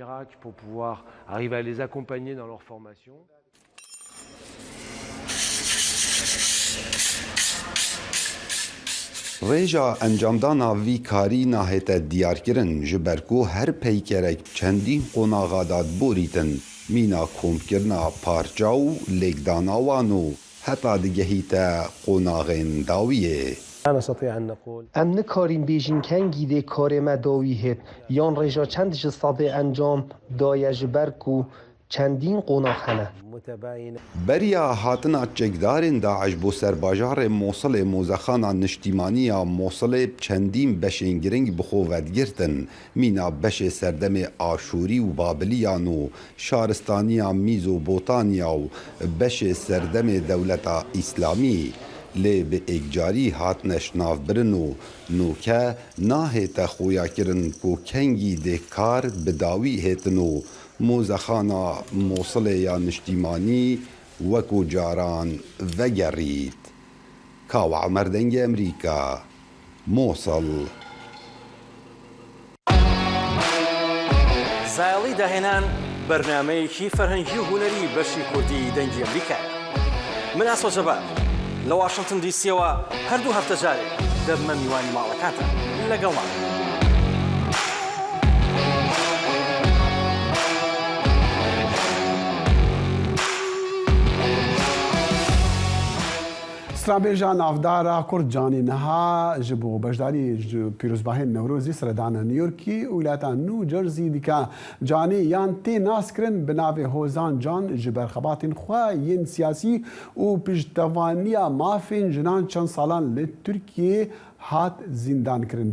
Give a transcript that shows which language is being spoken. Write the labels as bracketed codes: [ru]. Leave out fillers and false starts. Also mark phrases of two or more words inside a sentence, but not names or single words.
[ku] Rêja encamdana vî karî nahête diyarkirin ji ber ku her peykerek çendîn qonaxa da borîtin mîna komkirina parça û lêkdana wan û heta digehîte qonaxên dawiyê. Em nikarîn bêjin kengî dê karê me dawî hêt yan rêja çend ji sedê encam daye ji ber ku چندین قۆناغ هەنە. بریا هاتنا چەکدارên داعش بۆ سەرباژارê Mosulê mûzexana niştîmaniya Mosulê çendîn beşên giring bi xwe vedgirtin. Mîna beşê serdemê Aşûrî û Babiliyan û şaristaniya Mîzobotanya û beşê serdemê Dewleta İslamî lê bi êkcarî hatine şinavbirin û nûke nahête xuyakirin ku kengî dê kar bi dawî hêtin û mûzexana Mosulê ya niştîmanî wekû caran vegerît. Kawa Merdengê Emerîka, Mosul. [ckb] زایڵی داهێنان بەرنامەیەکی فەرهەنگی و هونەری بەشی کوردی دەنگی ئەمریکا. من ئاسۆ جەبار لە واشنگتن دیسیەوە هەردوو هەفتە جارێک دەبمە میوانی ماڵەکانتان لەگەڵمان. [ku] سرابێژە ناودارە کورد جانی نەها ji bo beşdarî pîrozbahên Newrozî seredana New Yorkî û wilata New Jersey dike canê yan tê naskirin bi navê Hozan Can ji berxebatên xwe yên siyasî û piştevaniya mafên jinan çend salan li Tirkiyeyê hat zîndankirin.